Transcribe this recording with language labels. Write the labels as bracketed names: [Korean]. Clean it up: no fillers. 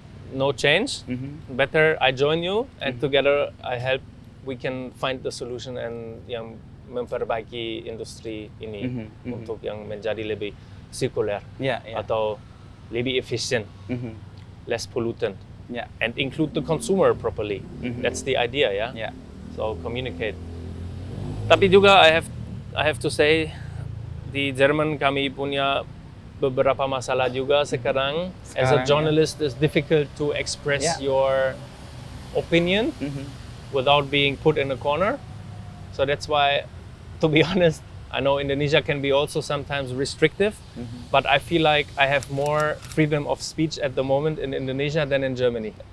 [English] No change. Better I join you, and together we can find the solution and [Indonesian] yang memperbaiki industri ini untuk yang menjadi lebih sirkuler atau lebih efisien, [English] less pollutant, and include the consumer properly. That's the idea, So communicate. [Indonesian] Tapi juga [English] I have to say, [Indonesian] di Jerman kami punya beberapa masalah juga sekarang. [English] As a journalist, it's difficult to express your opinion without being put in a corner. So that's why, to be honest, I know Indonesia can be also sometimes restrictive, but I feel like I have more freedom of speech at the moment in Indonesia than in Germany.